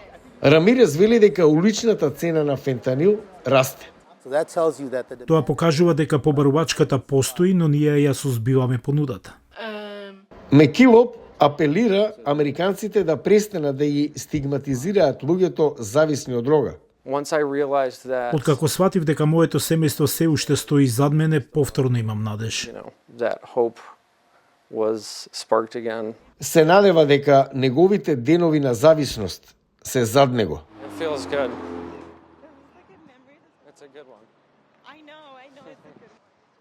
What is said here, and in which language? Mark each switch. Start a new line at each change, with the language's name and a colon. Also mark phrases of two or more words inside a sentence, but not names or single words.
Macedonian: Рамирес вели дека уличната цена на фентанил расте. Тоа покажува дека побарувачката постои, но ние ја сузбиваме понудата. Мекилоп апелира американците да престанат да ги стигматизираат луѓето зависни од дрога.
English: Once I realized that,
Macedonian: Откако сватив дека моето семејство се уште стои зад мене, повторно имам надеж.
English: that hope was sparked again.
Macedonian: Се надева дека неговите денови на зависност се зад него.
English: It feels good. It's a good one. I know, it's a good